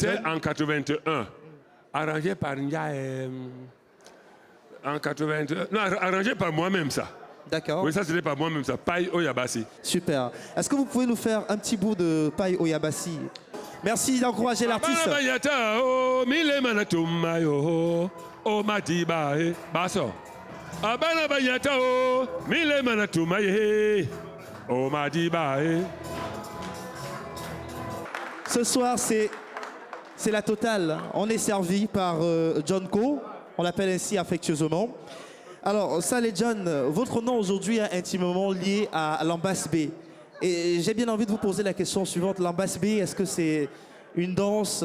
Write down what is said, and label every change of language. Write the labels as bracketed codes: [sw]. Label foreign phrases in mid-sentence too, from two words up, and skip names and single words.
[fr] c'était John. en 81. Arrangé par Nya. En 81. Non, arrangé par moi-même, ça. D'accord, Oui, ça c'était par moi-même, ça. Paille Oyabassi. super. Est-ce que vous pouvez nous faire un petit bout de Paille Oyabassi? Merci d'encourager l'artiste. Abanabayata, oh, mile manatuma, yo, oh, matiba, basso. Abanabayata, oh, mile manatuma, oh, matiba, Ce soir, c'est la totale. On est servi par John Co. On l'appelle ainsi affectueusement. Alors, Saleh John, votre nom aujourd'hui est intimement lié à l'Ambasse B. Et j'ai bien envie de vous poser la question suivante. L'Ambasse B, est-ce que c'est une danse?